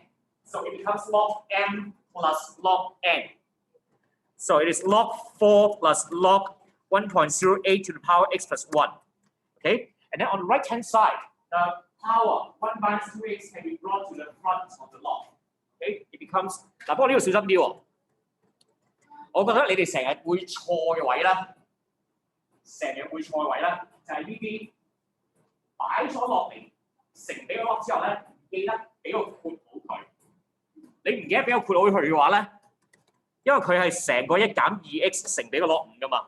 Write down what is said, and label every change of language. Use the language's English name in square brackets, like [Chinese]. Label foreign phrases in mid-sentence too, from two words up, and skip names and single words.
[English] So it becomes log m plus log n. So it is log 4 plus log 1.08 to the power x plus 1. Okay? And then on the right-hand side, the power 1 minus 2x can be brought to the front of the log. Okay? It becomes [Cantonese] 嗱，不過呢度小心啲喎。我覺得你哋成日會錯嘅位啦，成日會錯嘅位啦，就係呢啲擺咗落嚟乘俾個 log 之後咧。記得俾個括號佢。你唔記得俾個括號佢嘅話咧，因為佢係成個1減 2x 乘俾個 log 5噶嘛。